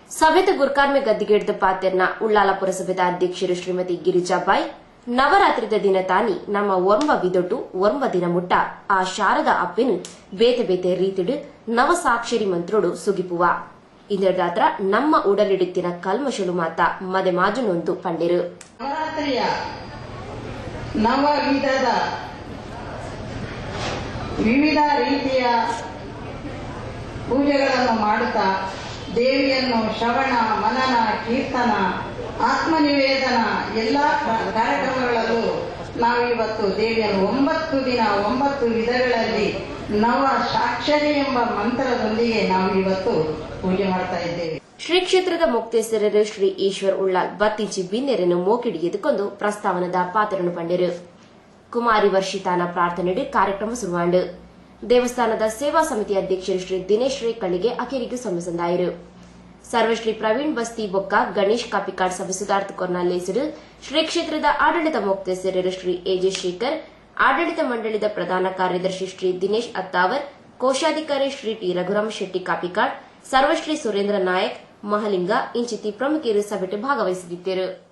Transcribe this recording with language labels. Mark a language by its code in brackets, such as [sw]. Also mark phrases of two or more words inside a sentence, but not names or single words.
[tcy] ಸಭೆದ ಗುರ್ಕಾರ್ಮೆ ಗದ್ದಿಗೆಡ್ದ ಪಾತೆರ್ನ ಉಳ್ಳಾಲ ಪುರಸಭೆದ ಅಧ್ಯಕ್ಷರು ಶ್ರೀಮತಿ ಗಿರಿಜಾಬಾಯಿ ನವರಾತ್ರಿದ ದಿನ ತಾನಿ ನಮ್ಮ ಒರ್ಮ ವಿದೊಟ್ಟು ಒರ್ಮ ದಿನ ಮುಟ್ಟ ಆ ಶಾರದಾ ಅಪ್ಪೆನು ಬೇತೆ ಬೇತೆ ರೀತಿಡು ನವಸಾಕ್ಷರಿ ಮಂತ್ರೋಡು ಸುಗಿಪುವ ಇಂದ್ರದಾತ್ರ ನಮ್ಮ ಉಡಲಿಡುತ್ತಿನ ಕಲ್ಮಶಲು ಮಾತ ಮದೆ ಮಾಜುನೊಂದು ಪಂಡಿರು. [kn] ನವರಾತ್ರಿಯ ನವವಿಧದ ವಿವಿಧ ರೀತಿಯ ಪೂಜೆಗಳನ್ನು ಮಾಡುತ್ತಾ ದೇವಿಯನ್ನು ಶ್ರವಣ ಮನನ ಕೀರ್ತನ ಆತ್ಮನಿವೇದನ ಎಲ್ಲ ಕಾರ್ಯಕ್ರಮಗಳಲ್ಲೂ ನಾವಿವತ್ತು ದೇವಿಯನ್ನು 9 ದಿನ 9 ವಿಧಗಳಲ್ಲಿ ನವ ಸಾಕ್ಷರಿ ಎಂಬ ಮಂತ್ರದೊಂದಿಗೆ ನಾವು ಇವತ್ತು ಪೂಜೆ ಮಾಡ್ತಾ ಇದ್ದೇವೆ. [tcy] ಶ್ರೀ ಕ್ಷೇತ್ರದ ಮುಕ್ತೇಶ್ವರರು ಶ್ರೀ ಈಶ್ವರ್ ಉಳ್ಳಾಲ್ ಬತ್ತಿಂಚಿ ಬಿನ್ನೆರನ್ನು ಮೋಕಿಡಿ ಎದುಕೊಂಡು ಪ್ರಸ್ತಾವನದ ಪಾತ್ರನು ಪಂಡಿರು. ಕುಮಾರಿ ವರ್ಷಿತಾನ ಪ್ರಾರ್ಥನೆಡು ಕಾರ್ಯಕ್ರಮ ಶುರುವಾಂಡು. ದೇವಸ್ಥಾನದ ಸೇವಾ ಸಮಿತಿ ಅಧ್ಯಕ್ಷರು ಶ್ರೀ ದಿನೇಶ್ ರೇಕಳ್ಳಿಗೆ ಅಖೇರಿಗೂ ಸಮ್ಮಸಂದಾಯಿರು. ಸರ್ವಶ್ರೀ ಪ್ರವೀಣ್ ಬಸ್ತಿ ಬೊಕ್ಕ ಗಣೇಶ್ ಕಾಪಿಕಾಡ್ ಸಭೆ ಸುಧಾರ್ಥ ಕೊರ್ನಾಲೇಸರು ಶ್ರೀ ಕ್ಷೇತ್ರದ ಆಡಳಿತ ಮುಕ್ತೇಶ್ವರರು ಶ್ರೀ ಎಜೆ ಶೇಖರ್, ಆಡಳಿತ ಮಂಡಳಿದ ಪ್ರಧಾನ ಕಾರ್ಯದರ್ಶಿ ಶ್ರೀ ದಿನೇಶ್ ಅತ್ತಾವರ್, ಕೋಶಾಧಿಕಾರಿ ಶ್ರೀ ಟಿ ರಘುರಾಮ್ ಶೆಟ್ಟಿ ಕಾಪಿಕಾಡ್, ಸರ್ವಶ್ರೀ ಸುರೇಂದ್ರ ನಾಯಕ್, ಮಹಲಿಂಗ ಇಂಚಿತಿ ಪ್ರಮುಖರು ಸಭೆಟ್ ಭಾಗವಹಿಸಿದ್ದರು.